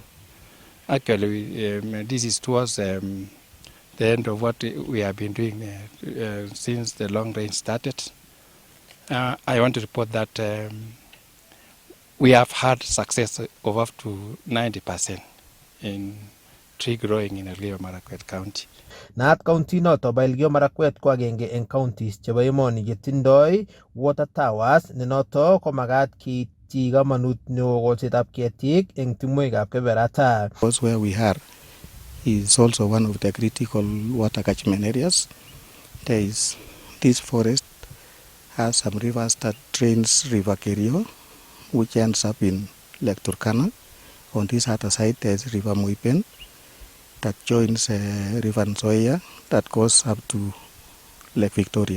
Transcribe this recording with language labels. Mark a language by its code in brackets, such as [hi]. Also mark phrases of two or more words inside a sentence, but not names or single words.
[en] Actually, this is towards the end of what we have been doing since the long range started. I want to report that we have had success of up to 90% in tree growing in Elgeyo Marakwet County. [kln] Naat county noto bo Elgeyo Marakwet ko agenge eng counties chebo emoni chetindoi [en] water towers [kln] ne noto ko magat keityi kamanut neo kolsetab ketik eng timwekab keberata. [en] Because where we are is also one of the critical water catchment areas. This forest has some rivers that drains River Kerio, which ends up in Lake Turkana. On this other side, there's River Muipen that joins River Nzoia that goes up to Lake Victoria.